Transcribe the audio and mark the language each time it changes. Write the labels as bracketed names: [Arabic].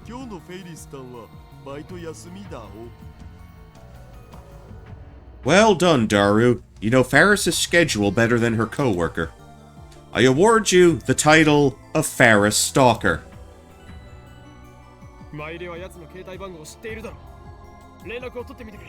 [Japanese] のフェイリスタンはバイト休みだお。 [English] Well done, Daru. You know Faris's schedule better than her co-worker. I award you the title of Faris Stalker. [Japanese] マイレは奴の携帯番号を知っているだろう。連絡を取ってみてくれ。